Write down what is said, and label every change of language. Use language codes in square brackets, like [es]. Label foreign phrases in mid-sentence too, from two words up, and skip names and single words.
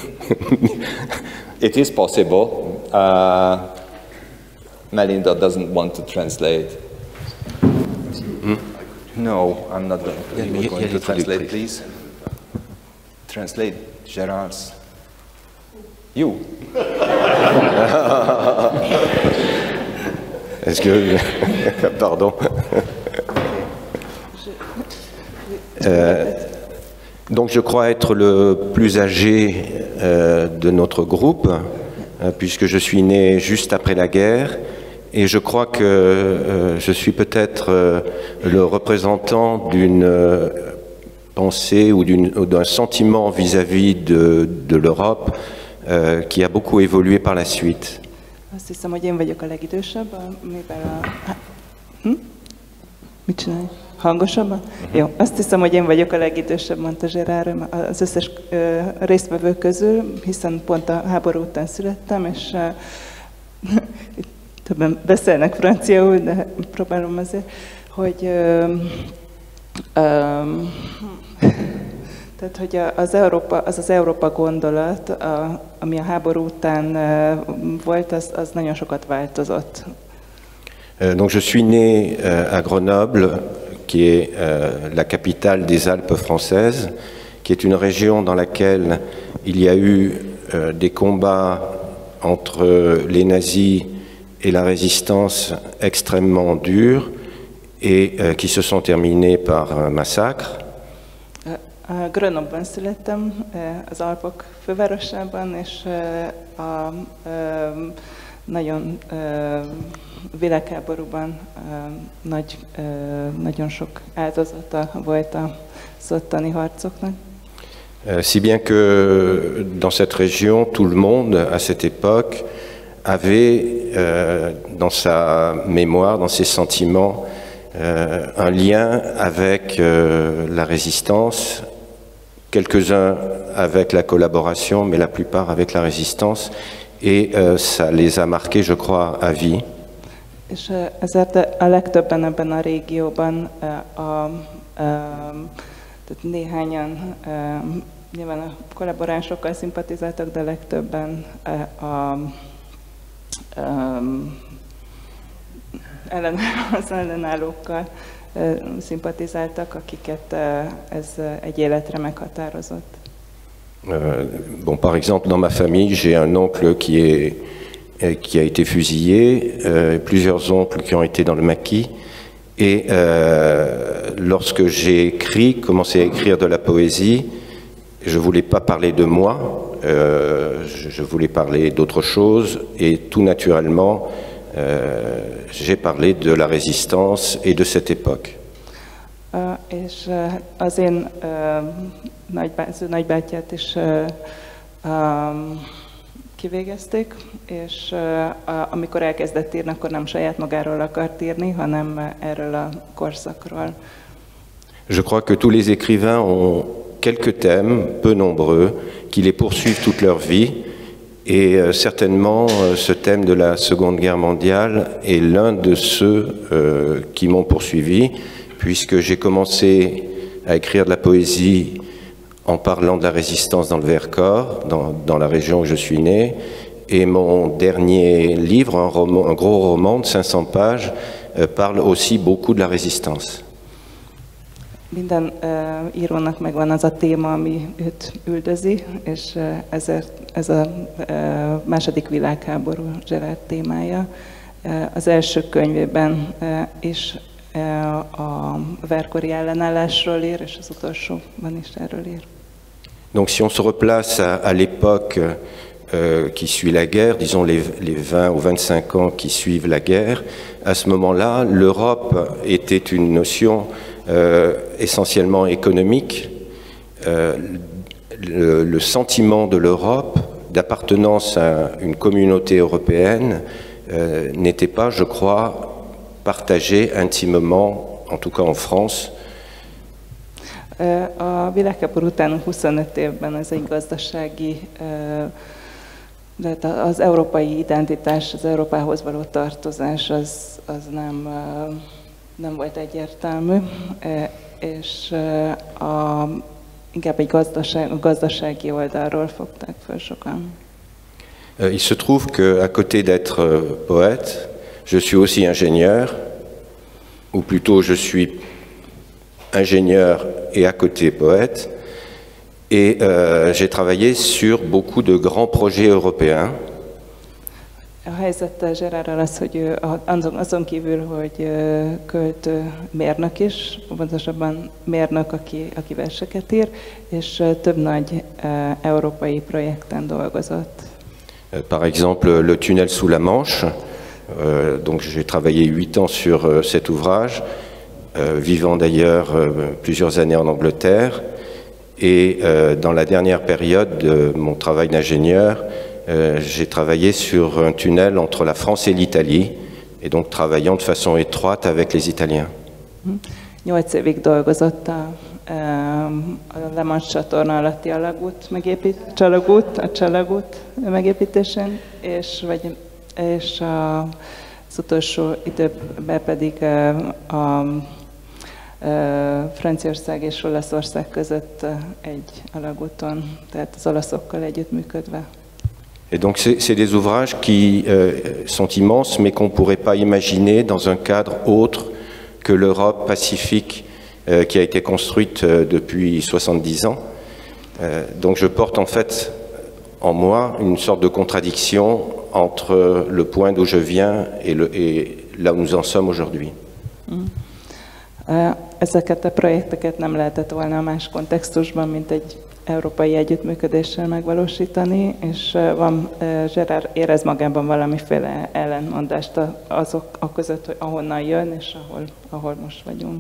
[en] It is possible. Melinda doesn't want to translate. No, I'm not going to translate, please. Translate Gérard's. You. [fr] Est-ce que... Pardon. Donc je crois être le plus âgé de notre groupe, puisque je suis né juste après la guerre, et je crois que je suis peut-être le représentant d'une pensée ou d'un sentiment vis-à-vis de l'Europe qui a beaucoup évolué par la suite. [hu] Azt hiszem, hogy én vagyok a legidősebb, mivel Mit csinálj? Hangosabban? Jó, azt hiszem, hogy én vagyok a legidősebb, mondta Gérard az összes résztvevő közül, hiszen pont a háború után születtem, és többen beszélnek franciául, de próbálom azért, hogy tehát, hogy az Európa gondolat, ami a háború után volt, az nagyon sokat változott. [fr] Donc je suis né à Grenoble, qui est la capitale des Alpes françaises, qui est une région dans laquelle il y a eu des combats entre les nazis et la résistance extrêmement durs et qui se sont terminés par un massacre. [hu] Grenoble-ban születtem, az Alpok fővárosában, és nagyon világháborúban nagyon sok áldozata volt az ottani harcoknak. [fr] Si bien que dans cette région, tout le monde, à cette époque, avait dans sa mémoire, dans ses sentiments, un lien avec la résistance, quelques-uns avec la collaboration, mais la plupart avec la résistance, et ça les a marqués, je crois, à vie. [hu] És ezért a legtöbben ebben a régióban, tehát néhányan nyilván a kollaboránsokkal szimpatizáltak, de legtöbben az ellenállókkal szimpatizáltak, akiket ez egy életre meghatározott. [fr] Bon, par exemple, dans ma famille, j'ai un oncle qui a été fusillé, plusieurs oncles qui ont été dans le maquis. Et lorsque j'ai commencé à écrire de la poésie, je ne voulais pas parler de moi, je voulais parler d'autre chose. Et tout naturellement, j'ai parlé de la résistance et de cette époque. [hu] És az én nagybátyját is kivégezték, és amikor elkezdett írni, akkor nem saját magáról akart írni, hanem erről a korszakról. [fr] Je crois que tous les écrivains ont quelques thèmes, peu nombreux, qui les poursuivent toute leur vie. Et certainement, ce thème de la Seconde Guerre mondiale est l'un de ceux qui m'ont poursuivi, puisque j'ai commencé à écrire de la poésie en parlant de la résistance dans le Vercors, dans la région où je suis né. Et mon dernier livre, un gros roman de 500 pages, parle aussi beaucoup de la résistance. [hu] Minden írónak megvan az a téma, ami őt üldözi, és ez a második világháború Gérard témája. Az első könyvében is a verkori ellenállásról ír, és az utolsóban is erről ír. [fr] Donc si on se replace à l'époque qui suit la guerre, disons les 20 ou 25 ans qui suivent la guerre, à ce moment-là, l'Europe était une notion essentiellement économique. Le sentiment de l'Europe, d'appartenance à une communauté européenne, n'était pas, je crois, partagé intimement, en tout cas en France. [hu] A világháború után 25 évben ez egy gazdasági, de az európai identitás, az Európához való tartozás az nem volt egyértelmű, és inkább egy gazdasági oldalról fogták föl sokan. [fr] Il se trouve qu'à côté d'être poète, je suis aussi ingénieur, ou plutôt je suis ingénieur et à côté poète, et j'ai travaillé sur beaucoup de grands projets européens. [hu] A helyzet Gérardral az, hogy ő azon kívül, hogy költő, mérnök is, pontosabban mérnök, aki verseket ír, és több nagy európai projekten dolgozott. [fr] Par exemple, le tunnel sous la Manche. Donc j'ai travaillé 8 ans sur cet ouvrage, vivant d'ailleurs plusieurs années en Angleterre. Et dans la dernière période de mon travail d'ingénieur, j'ai travaillé sur un tunnel entre la France et l'Italie, et donc travaillant de façon étroite avec les Italiens. [hu] 8 évig dolgozott a La Manche csatorna alatti csalagút megépítésén, és az utolsó időben pedig a Franciaország és Olaszország között egy alagúton, tehát az olaszokkal együttműködve. [fr] Et donc c'est des ouvrages qui sont immenses, mais qu'on ne pourrait pas imaginer dans un cadre autre que l'Europe pacifique qui a été construite depuis 70 ans. Donc je porte en fait en moi une sorte de contradiction entre le point d'où je viens et là où nous en sommes aujourd'hui. [hu] Ezeket a projekteket nem lehetett volna más kontextusban, mint egy európai együttműködéssel megvalósítani, és Gérard érez magában valamiféle ellentmondást azok között, hogy ahonnan jön, és ahol most vagyunk.